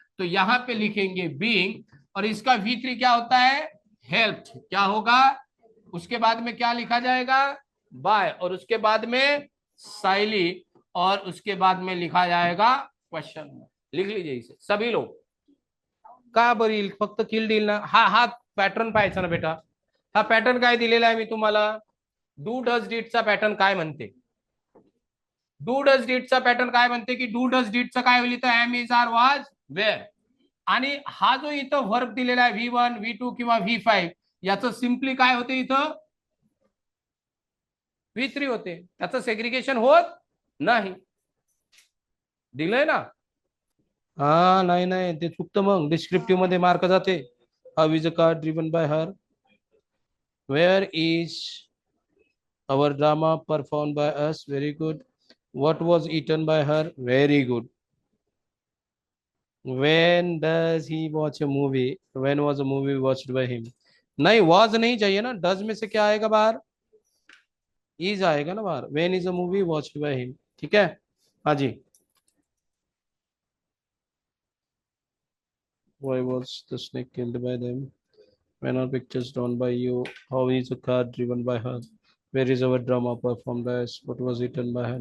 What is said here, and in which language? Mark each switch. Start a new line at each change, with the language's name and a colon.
Hindi: तो यहां पे लिखेंगे बीइंग, और इसका V3 क्या होता है, हेल्प. क्या होगा, उसके बाद में क्या लिखा जाएगा, बाय, और उसके बाद में साइली, और उसके बाद में लिखा जाएगा क्वेश्चन. लिख लीजिए इसे सभी लोग.
Marathi: का बरी फक्त किल डील ना. हा हा पॅटर्न पाहायचा ना बेटा. हा पॅटर्न काय दिलेला आहे मी तुम्हाला, डू डज डीडचा पॅटर्न काय म्हणते, डू डज डीडचा पॅटर्न काय म्हणते की डू डज डीडचं काय होईल इथं,
English: Am is are was were.
Marathi: आणि हा जो इथं वर्ब दिलेला आहे V1 V2 किंवा V5, याचं सिम्पली काय होते इथं, V3 होते. त्याचं सेग्रिगेशन होत नाही. दिलंय ना. हा नाही नाही ते चुकतं, मग डिस्क्रिप्टिव्ह मध्ये मार्क जाते.
English: How is a car driven by her, where is our drama performed by us, very good. What was eaten by her, very good. When does he watch a movie, when was a movie watched by him.
Hindi: नहीं was नहीं चाहिए ना, does में से क्या आएगा बाहर, is आएगा ना बाहर.
English: when is a movie watched by him.
Hindi: ठीक है, हाँ जी.
English: why was the snake killed by them, when are pictures drawn by you, how is a car driven by her, where is our drama performed by us, what was eaten by her.